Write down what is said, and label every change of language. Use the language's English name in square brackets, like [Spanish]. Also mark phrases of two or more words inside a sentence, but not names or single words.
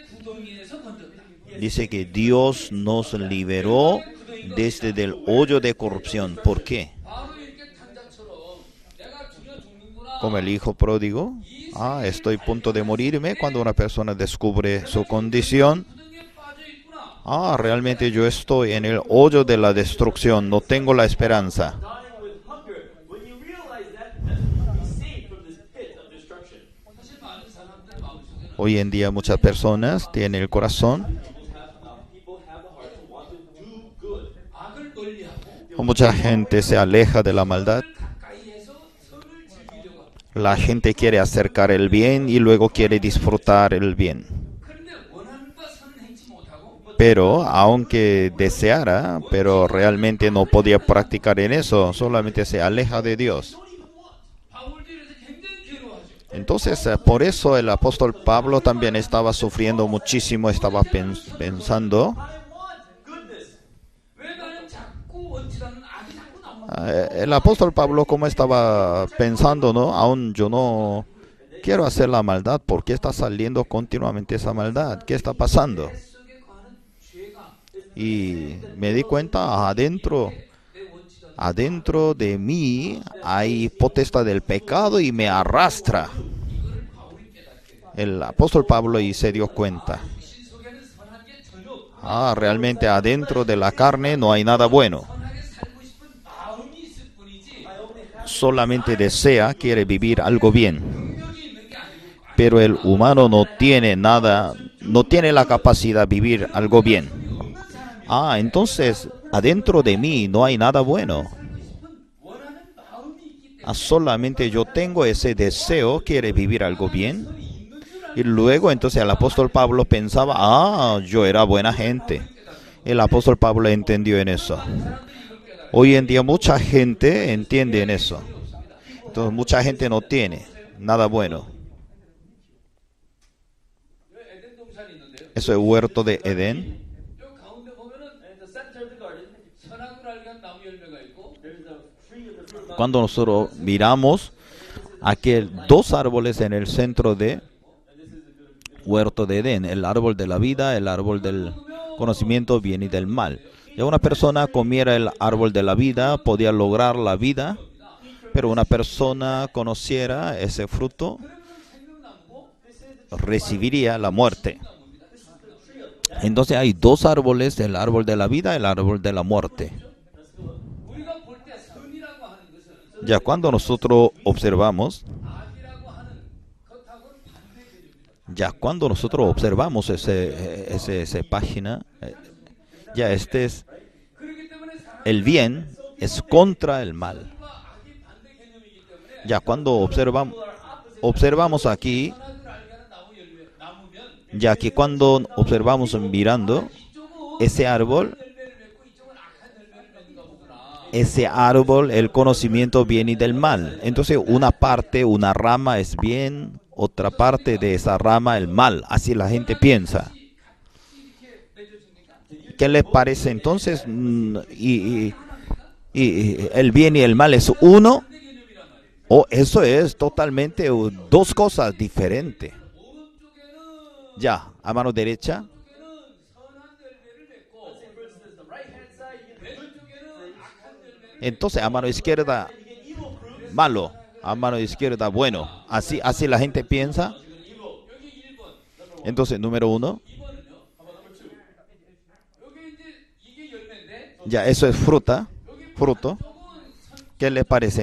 [Spanish] Dice que Dios nos liberó desde el hoyo de corrupción. ¿Por qué? como el hijo pródigo. Estoy a punto de morirme. Cuando una persona descubre su condición, realmente yo estoy en el hoyo de la destrucción, no tengo la esperanza. [English] dying with hunger. When you realize that, that's when you be saved from this pit of destruction. [Korean] 사실 많은 사람들 마음속에는 [Spanish] Hoy en día muchas personas tienen el corazón, [English] People have the heart to want to do good. [Korean] 악을 멀리하고 [Spanish] o mucha gente se aleja de la maldad. [Korean] 가까이에서 선을 즐기려고 합니다. [Spanish] La gente quiere acercar el bien y luego quiere disfrutar el bien. [Korean] 그런데 원하는 바 선을 행치 못하고 [Spanish] Pero aunque deseara, pero realmente no podía practicar en eso, solamente se aleja de Dios. [Korean] 바울도 이래서 굉장히 괴로워하죠. [Spanish] Entonces, por eso el apóstol Pablo también estaba sufriendo muchísimo, estaba pensando. [English] I want goodness. [Korean] 왜 나는 자꾸 원치 않는 악이 자꾸 나오는 [Spanish] El apóstol Pablo, como estaba pensando, ¿no? Aún yo no quiero hacer la maldad, ¿por qué está saliendo continuamente esa maldad? ¿Qué está pasando? [Korean] 속에 거하는 죄가 [Spanish] Y me di cuenta, adentro de mí hay potestad del pecado y me arrastra. El apóstol Pablo y se dio cuenta. [Korean] 신 속에는 선한 게 전혀 없고 [Spanish] Realmente adentro de la carne no hay nada bueno. [Korean] 선하게 살고 싶은 마음이 있을 뿐이지 [Spanish] Solamente desea, quiere vivir algo bien. [Korean] 능력이 있는 게 아니고 [Spanish] Pero el humano no tiene nada, no tiene la capacidad de vivir algo bien. Entonces, adentro de mí no hay nada bueno. [Korean] 원하는 마음이 있기 때문에 [Spanish] Solamente yo tengo ese deseo, quiere vivir algo bien. Y luego entonces el apóstol Pablo pensaba, yo era buena gente. El apóstol Pablo entendió en eso. Hoy en día mucha gente entiende en eso. Entonces mucha gente no tiene nada bueno. [Korean] 에덴 동산이 있는데요. [Spanish] Eso es huerto de Edén. [Korean] 요 가운데 보면은 [English] In the center of the garden, [Korean] 선악을 알게 한 나무 열매가 있고 [English] there's a tree of the fruit of life. [Spanish] Cuando nosotros miramos aquel dos árboles en el centro de huerto de Edén, el árbol de la vida, el árbol del conocimiento bien y del mal. Ya una persona comiera el árbol de la vida, podía lograr la vida, pero una persona conociera ese fruto, recibiría la muerte. Entonces hay dos árboles, el árbol de la vida y el árbol de la muerte. [Korean] 우리가 볼 때 선이라고 하는 것은 [Spanish] Ya cuando nosotros observamos, [Korean] 악이라고 하는 것하고는 반대 개념입니다. [Spanish] ya cuando nosotros observamos esa página, ya este es [Korean] 그렇기 때문에 사람과 [Spanish] el bien es contra el mal. [Korean] 악이 반대 개념이기 때문에 [Spanish] Ya cuando observamos aquí, [Korean] 선악을 알게 하는 나무면 [Spanish] ya que cuando observamos mirando ese árbol, [Korean] 열매를 맺고 이쪽은 악한 열매를 맺는가 보구나. [Spanish] ese árbol, el conocimiento bien y del mal. Entonces una parte, una rama es bien, otra parte de esa rama el mal. Así la gente piensa. ¿Qué les parece entonces? Y el bien y el mal es uno, o eso es totalmente dos cosas diferentes. Ya, a mano derecha, [Korean] 선한 열매를 맺고 [English] Versus the right hand side, you get good [Korean] 왼쪽에는 악한 열매를 [Spanish] entonces a mano izquierda, malo, a mano izquierda, bueno. Así la gente piensa. [Korean] 여기 1번 [Spanish] Entonces, número uno, [Korean] 2번은요. 여기 이제 이게 열매인데 [Spanish] ya eso es fruto. ¿Qué les parece?